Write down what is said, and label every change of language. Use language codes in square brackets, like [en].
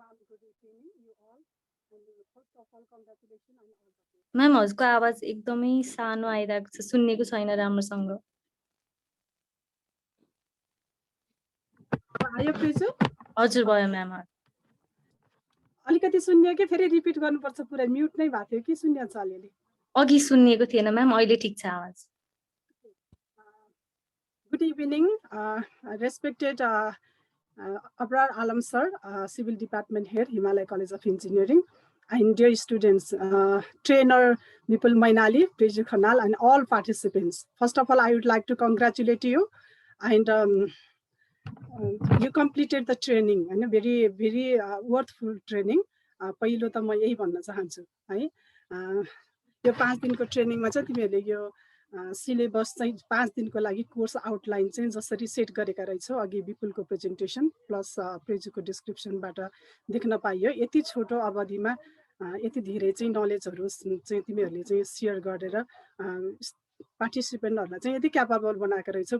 [en] Good evening, you all. And first of all, congratulations on all the things. [ne] Ma'am हजुरको आवाज एकदमै सानो आइरहेको छ, सुन्नेको छैन राम्रोसँग। आयो प्रिजु? हजुर भयो म्याम। अलिकति सुन्यो कि फेरि रिपिट गर्नुपर्छ? पुरै म्युट नै भएको थियो कि सुन्यो छ अलिअलि? अघि सुन्नेको थिएन म्याम, अहिले ठिक छ आवाज। [en] Good evening, respected Abrar Alam sir, Civil Department Head, Himalaya College of Engineering, and dear students, trainer Vipul Mainali, Preju Khanal, and all participants. First of all, I would like to congratulate you, and you completed the training, and a very, very worthful training. [ne] पहिलो त म यही भन्न चाहन्छु है, यो 5 दिनको ट्रेनिङमा चाहिँ तिमीहरूले यो सिलेबस चाहिँ 5 दिनको लागि कोर्स आउटलाइन चाहिँ जसरी सेट गरेका रहेछौ, अघि विपुलको प्रेजेन्टेसन प्लस प्रेजुको डिस्क्रिप्सनबाट देख्न पाइयो। यति छोटो अवधिमा यति धेरै चाहिँ नलेजहरू चाहिँ तिमीहरूले चाहिँ सेयर गरेर पार्टिसिपेन्टहरूलाई चाहिँ यति क्यापेबल बनाएको रहेछौ।